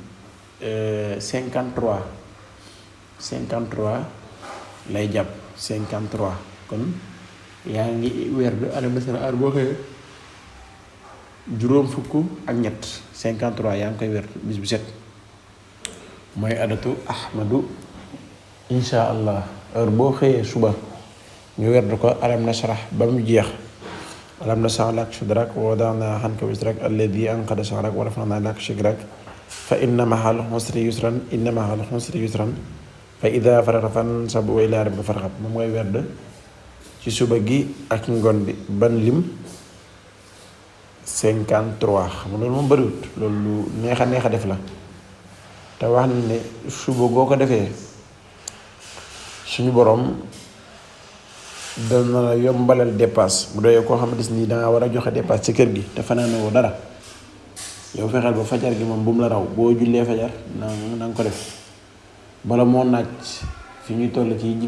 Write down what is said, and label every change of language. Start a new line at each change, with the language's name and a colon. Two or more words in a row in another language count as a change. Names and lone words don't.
Wolof: 53 lay jàpp 53 kon yaa ngi werd
Arabic: ألم نشرح
Wolof: ar boo xëyee juróom fukk ak ñett 53 yaa ngi koy werd bis bu set mooy adatu ahmadu
Arabic: إن شاء الله
Wolof: heure boo xëyee suba ñu werd ko
Arabic: ألم نشرح
Wolof: ba mu jeex
Arabic: ألم نشرح لك صدرك ووضعنا عنك وزرك الذي أنقض ظهرك ورفعنا لك ذكرك فإن مع العسر يسرا فإذا فرغت فانصب وإلى ربك فارغب
Wolof: moom ngay werd ci suba gi ak ngoon bi ban lim 53 xam nga loolu moom bëriwut loolu lu neex a def la te wax na ne suba boo ko defee suñu borom dana la yombalal dépasse bu doyee koo xamante ni dangaa war a joxe dépasse ci kër gi te fanaanoo dara yow fexeel ba fajar gi moom bu mu la raw boo jullee fajar na nga ko def bala moo naaj fi ñuy toll ci jigéen